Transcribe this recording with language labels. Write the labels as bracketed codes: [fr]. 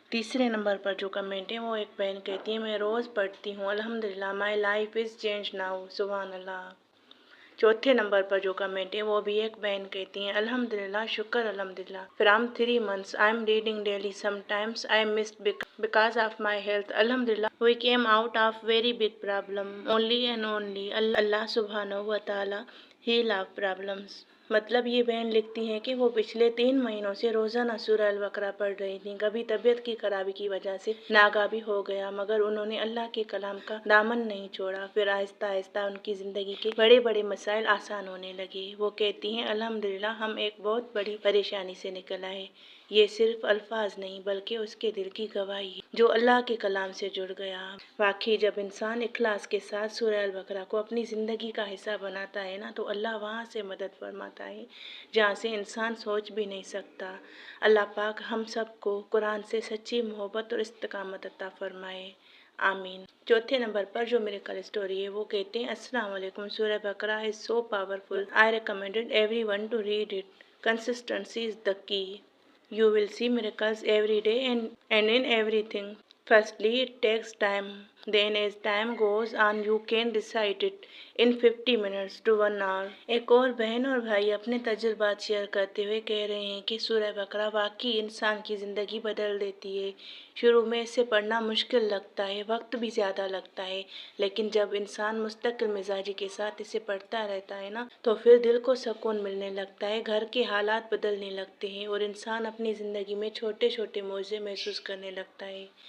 [hi] तीसरे नंबर पर जो कमेंट है वो एक बहन कहती है, मैं रोज़ पढ़ती हूँ, अल्हम्दुलिल्लाह [en] My life is change now. [hi] सुभान अल्लाह। चौथे नंबर पर जो कमेंट है वो भी एक बहन कहती हैं, [en] अल्हम्दुलिल्लाह, शुक्र अल्हम्दुलिल्लाह, from 3 months I am reading daily, sometimes I missed because of my health. Alhamdulillah, we came out of very big problem. Only and only Allah subhanahu wa ta'ala heal our problems. [hi] मतलब ये बहन लिखती हैं कि वो पिछले 3 महीनों से रोज़ाना सूरह अल बकरा पढ़ रही थी। कभी तबीयत की खराबी की वजह से नागाबी हो गया, मगर उन्होंने अल्लाह के कलाम का दामन नहीं छोड़ा। फिर आहिस्ता आहिस्ता उनकी ज़िंदगी के बड़े बड़े मसाइल आसान होने लगे। वो कहती हैं, अल्हम्दुलिल्लाह, हम एक बहुत बड़ी परेशानी से निकल आए। ये सिर्फ अल्फाज नहीं बल्कि उसके दिल की गवाही है जो अल्लाह के कलाम से जुड़ गया। वाकई जब इंसान इखलास के साथ सूरह अल बकरा को अपनी ज़िंदगी का हिस्सा बनाता है ना, तो अल्लाह वहाँ से मदद फरमाता है जहाँ से इंसान सोच भी नहीं सकता। अल्लाह पाक हम सबको कुरान से सच्ची मोहब्बत और इस्तिकामत अता फरमाए, आमीन। चौथे नंबर पर जो मेरे कल स्टोरी है वो कहते हैं, [en] अस्सलाम वालेकुम, सूरह बकरा is so powerful, I recommended everyone to read it, consistency is the key, you will see miracles every day and in everything. Firstly, it takes time. Then as time goes on, you can recite it in 50 minutes to 1 hour. [hi] एक और बहन और भाई अपने तजुर्बात share करते हुए कह रहे हैं कि सूरह बकरा वाकई इंसान की ज़िंदगी बदल देती है। शुरू में इसे पढ़ना मुश्किल लगता है, वक्त भी ज़्यादा लगता है, लेकिन जब इंसान मुस्तकिल मिजाजी के साथ इसे पढ़ता रहता है ना, तो फिर दिल को सुकून मिलने लगता है, घर के हालात बदलने लगते हैं और इंसान अपनी ज़िंदगी में छोटे छोटे मौजे महसूस करने लगता है।